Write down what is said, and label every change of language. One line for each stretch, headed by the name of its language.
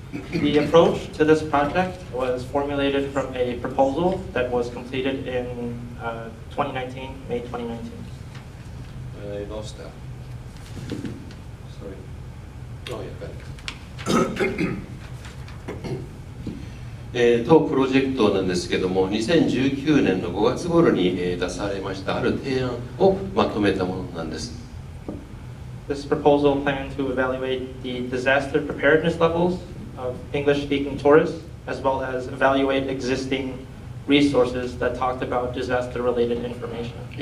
English: The approach to this project was formulated from a proposal that was completed in 2019, May 2019. I lost that. Sorry. Oh, yeah,
Japanese: 当プロジェクトなんですけども、2019年の5月頃に出されましたある提案をまとめたものなんです。
English: This proposal planned to evaluate the disaster preparedness levels of English-speaking tourists, as well as evaluate existing resources that talked about disaster-related information.